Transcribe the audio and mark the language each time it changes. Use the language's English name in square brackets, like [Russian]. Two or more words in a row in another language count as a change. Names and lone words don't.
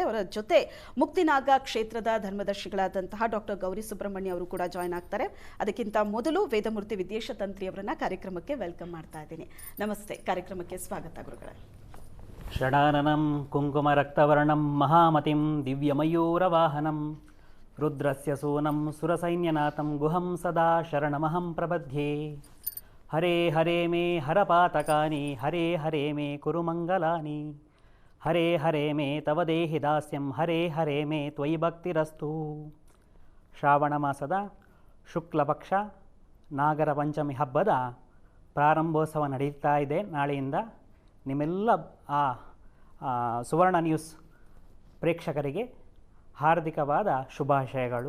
[Kannada] ಅವರ ಜೊತೆ ಮುಕ್ತಿನಾಗ ಕ್ಷೇತ್ರದ ಧರ್ಮದರ್ಶಿಗಳಾದಂತಹ ಡಾಕ್ಟರ್ ಗೌರಿ ಸುಬ್ರಹ್ಮಣ್ಯ ಅವರು ಕೂಡ ಜಾಯ್ನ್ ಆಗ್ತಾರೆ. ಅದಕ್ಕಿಂತ ಮೊದಲು ವೇದಮೂರ್ತಿ ವಿದ್ಯೇಶ ತಂತ್ರಿ ಅವರನ್ನ ಕಾರ್ಯಕ್ರಮಕ್ಕೆ ವೆಲ್ಕಮ್ ಮಾಡ್ತಾ ಇದ್ದೀನಿ. ನಮಸ್ತೆ, ಕಾರ್ಯಕ್ರಮಕ್ಕೆ ಸ್ವಾಗತ ಗುರುಗಳೇ. [Sanskrit] ಷಡಾನನಂ ಕುಂಕುಮ ರಕ್ತವರ್ಣಂ ಮಹಾಮತಿಂ ದಿವ್ಯಮಯೂರವಾಹನಂ ರುದ್ರಸ್ಯ ಸೂನಂ ಸುರಸೈನ್ಯನಾಥಂ ಗುಹಂ ಸದಾ ಶರಣಮಹಂ ಪ್ರಪದ್ಯೆ. ಹರೇ ಹರೇ ಮೇ ಹರಪಾತಕಾನಿ, ಹರೇ ಹರೇ ಮೇ ಕುರು ಮಂಗಲಾನಿ, ಹರೇ ಹರೇ ಮೇ ತವ ದೇಹಿ ದಾಸ್ಯಂ, ಹರೇ ಹರೇ ಮೇ ತ್ವಯಿ ಭಕ್ತಿರಸ್ತು. [Kannada] ಶ್ರಾವಣ ಮಾಸದ ಶುಕ್ಲಪಕ್ಷ ನಾಗರ ಪಂಚಮಿ ಹಬ್ಬದ ಪ್ರಾರಂಭೋತ್ಸವ ನಡೀತಾ ಇದೆ ನಾಳೆಯಿಂದ. ನಿಮ್ಮೆಲ್ಲ ಸುವರ್ಣ ನ್ಯೂಸ್ ಪ್ರೇಕ್ಷಕರಿಗೆ ಹಾರ್ದಿಕವಾದ ಶುಭಾಶಯಗಳು.